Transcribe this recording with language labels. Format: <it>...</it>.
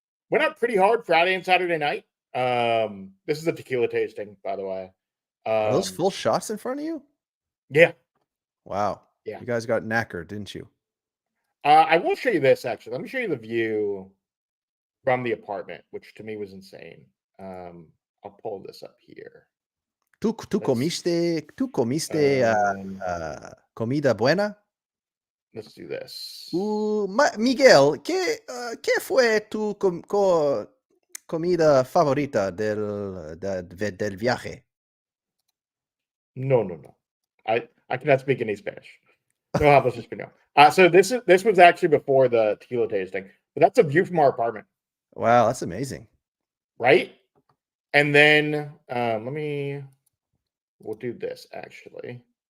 <en>Went out pretty hard Friday and Saturday night. This is a tequila tasting, by the way. Are those full shots in front of you? Yeah. Wow. Yeah. You guys got knackered, didn't you? I will show you this, actually. Let me show you the view from the apartment, which to me was insane. I'll pull this up here.</en> <es>¿Tú comiste comida buena?</es> <en>Let's do this.</en> <es>Miguel, ¿qué fue tu comida favorita del viaje?</es> <en>No. I cannot speak any Spanish.</en> <es>No hablo español.</es> <en>So this was actually before the tequila tasting, but that's a view from our apartment. Wow, that's amazing. Right? And then we'll do this actually.</en>